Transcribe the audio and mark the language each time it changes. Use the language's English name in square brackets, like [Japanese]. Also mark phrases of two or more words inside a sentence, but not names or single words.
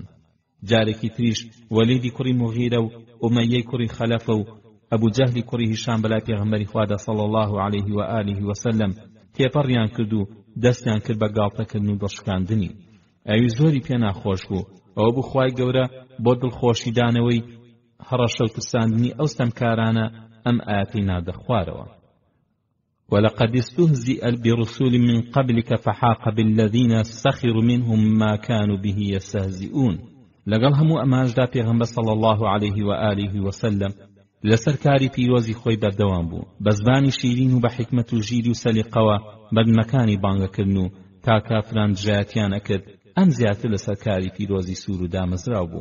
[Central Kurdish] جارێکی تریش وەلیدی کوڕی مغیرە و ئومەیەی کوڕی خەلەفە و ئەبوو جەهلی کوڕی هیشام بەلای پێغەمبەری خوادا [Arabic] صلی الله عليه و آله وسلم [Central Kurdish] تێپەڕیان کرد و دەستیان کرد بە گاڵتەکردن و دڵشکاندنی. ئەوی زۆری پێ ناخۆش بوو. ئەوە بوو خوای گەورە بۆ دڵخۆشیدانەوەی هەڕەشە و ترساندنی ئەو ستەمکارانە ئەم ئاەتەی نادە خوارەوە. [Arabic] ولقد استهزئ برسول من قبلك فحاق بالذين سخروا منهم ما كانوا به يستهزئون. [Central Kurdish] لەگەڵ هەموو ئەمانشدا پێغەمبەر [Arabic] صلی الله عليه و آله وسلم [Central Kurdish] لەسەر کاری پیرۆزی خۆی بەردەوام بوو، بە زبانی شیرین و بە حکمت و ژیری و سەلیقەوە بەرنمەکانی بانگەکردن و تا کافران دژایەتیان ئەکرد ئەم زیاتر لەسەر کاری پیرۆزی سوور و دامەزراو بوو.